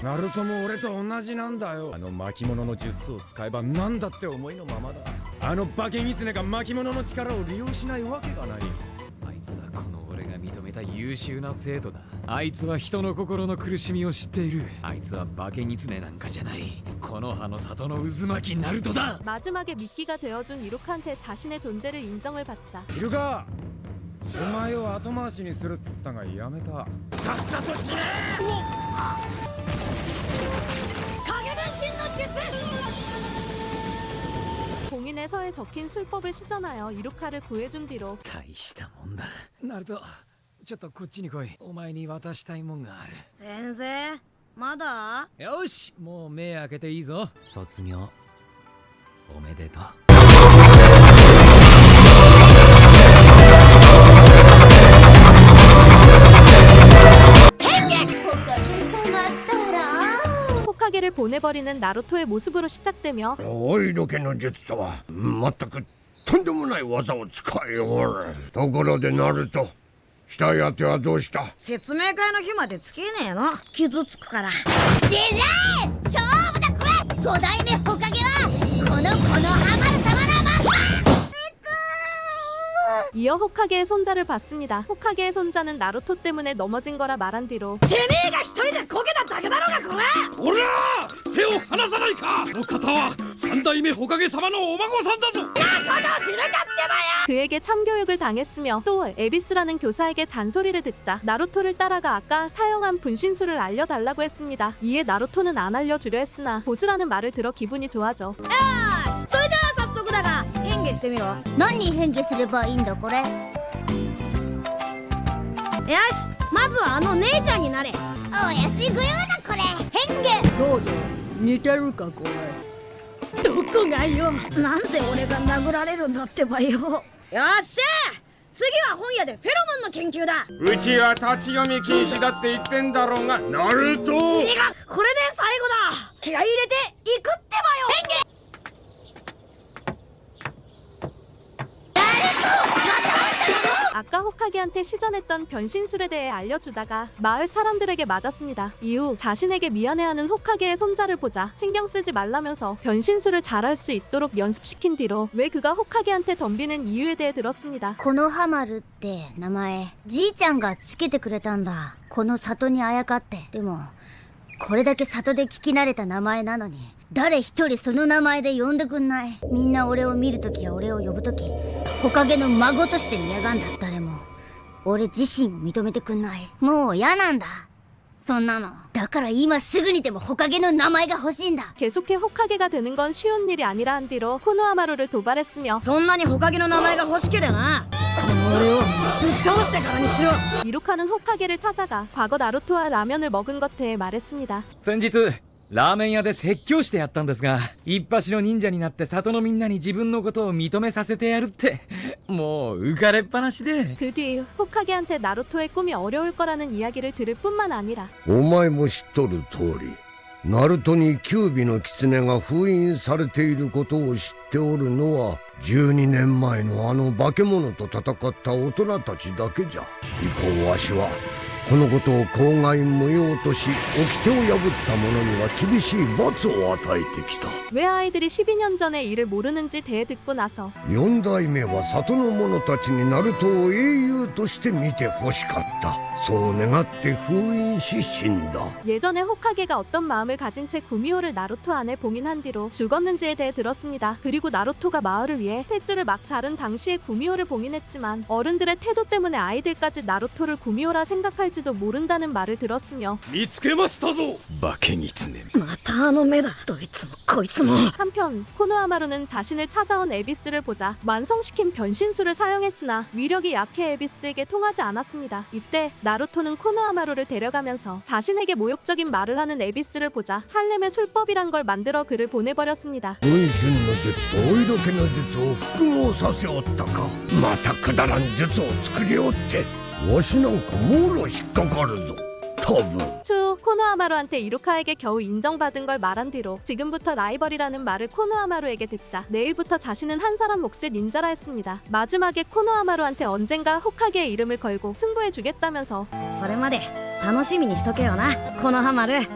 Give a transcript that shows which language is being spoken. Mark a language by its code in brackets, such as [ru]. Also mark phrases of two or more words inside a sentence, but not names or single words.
[ja] ナルトも俺と同じなんだよ。あの巻物の術を使えば何だって思いのままだ。あの化け狐が巻物の力を利用しないわけがない。あいつはこの俺が認めたた優秀な生徒だ。あいつは人の心の苦しみを知っている。あいつは化け狐なんかじゃない。この葉の里の渦巻きナルトだ。 [ko] 마지막에 미끼가 되어준 이룩한테 자신의 존재를 인정을 받자. [ja] イルカ、お前を後回しにするっつったがやめた。さっさと死ね。影分身の術。 [ko] 봉인의 서에 적힌 술법을 시전하여 이루카를 구해준 뒤로 [ja] 大したもんだ。ナルト、ちょっとこっちに来い。お前に渡したいもんがある。先生まだ？よし、もう目開けていいぞ。卒業おめでとう。 [ko] 호카게를 보내버리는 나루토의 모습으로 시작되며 [ja] おいどけの術とは全くとんでもない技を使いおる。ところでナルト、死体当てはどうした？説明会の日までつけねえの。傷つくから。ジジイ勝負だこれ。5代目ホカゲはこのハマる様のまんま。 [ko] 이어 호카게의 손자를 봤습니다. 호카게의 손자는 나루토 때문에 넘어진 거라 말한 뒤로 [ja] てめえが一人でこけただけだろうがこれ。おらー、手を離さないか。この方は三代目火影様のお孫さんだぞ。なこと知るかってばよ。 [ko] 그에게 참교육을 당했으며 또 에비스라는 교사에게 잔소리를 듣자 나루토를 따라가 아까 사용한 분신술을 알려달라고 했습니다. 이에 나루토는 안 알려주려 했으나 보스라는 말을 들어 기분이 좋아져. [ja] よし、それじゃあ早速だが変化してみろ。よ何に変化すればいいんだこれ。し、まずはあの姉ちゃんになれ。お安いご用だこれ。変化どうぞ。似てるかこれ。どこがよ。なんで俺が殴られるんだってばよ。よっしゃ、次は本屋でフェロモンの研究だ。うちは立ち読み禁止だって言ってんだろうが。ナルト、いや、これで最後だ。気合い入れていくってばよ。変化。 [ko] 아까 호카게한테 시전했던 변신술에 대해 알려주다가 마을 사람들에게 맞았습니다. 이후 자신에게 미안해하는 호카게의 손자를 보자 신경 쓰지 말라면서 변신술을 잘할 수 있도록 연습시킨 뒤로 왜 그가 호카게한테 덤비는 이유에 대해 들었습니다. [ja] このハマルって名前じいちゃんがつけてくれたんだ。この里にあやかって。でもこれだけ里で聞き慣れた名前なのに誰一人その名前で呼んでくんない。みんな俺を見るときや俺を呼ぶとき火影の孫として見やがんだ。誰も俺自身を認めてくんない。もう嫌なんだそんなの。だから今すぐにでも火影の名前が欲しいんだ。 [ko] 계속해 호카게가 되는 건 쉬운 일이 아니라 한 뒤로 코노하마루를 도발했으며 [ja] そんなに火影の名前が欲しけりゃな、この俺をぶっ倒してからにしろ。 [ko] 이루카는 호카게를 찾아가 과거 나루토와 라면을 먹은 것 대해 말했습니다. [ja] 先日ラーメン屋で説教してやったんですが、一発の忍者になって里のみんなに自分のことを認めさせてやるってもう浮かれっぱなしで。 [ko] 그 뒤 호카게한테 나루토의 꿈이 어려울 거라는 이야기를 들을 뿐만 아니라 [ja] お前も知っとる通り、ナルトに九尾の狐が封印されていることを知っておるのは12年前のあの化け物と戦った大人たちだけじゃ。以降わしはこのことを口外無用とし、掟を破った者には厳しい罰を与えてきた。 [ko] 왜 아이들이 12년 전의 일을 모르는지 대해 듣고 나서 [ja] 4 代目は里の者たちにナルトを英雄として見てほしかった。そう願って封印し死んだ。 [ko] 예전에 호카게가 어떤 마음을 가진 채 구미호를 나루토 안에 봉인한 뒤로 죽었는지에 대해 들었습니다. 그리고 나루토가 마을을 위해 탯줄을 막 자른 당시에 구미호를 봉인했지만 어른들의 태도 때문에 아이들까지 나루토를 구미호라 생각할지도 모른다는 말을 들었으며 [ja] 見つけましたぞ化け狐。またあの目だ。どいつもこいつも。 [ko] 한편 코노하마루는 자신을 찾아온 에비스를 보자 완성시킨 변신술을 사용했으나 위력이 약해 에비스에게 통하지 않았습니다. 이때 나루토는 코노하마루를 데려가면서 자신에게 모욕적인 말을 하는 에비스를 보자 할렘의 술법이란 걸 만들어 그를 보내버렸습니다. [ja] 分身の術と追いどけの術を複合させおったか。またくだらん術を作りおって、わしなんかもろ引っかかるぞ。多分。 [ko] 추후 코노하마루한테 이루카에게 겨우 인정받은 걸 말한 뒤로 지금부터 라이벌이라는 말을 코노하마루에게 듣자 내일부터 자신은 한 사람 몫의 닌자라 했습니다. 마지막에 코노하마루한테 언젠가 호카게의 이름을 걸고 승부해주겠다면서 [ja] それまで楽しみにしとけよなこのハマる。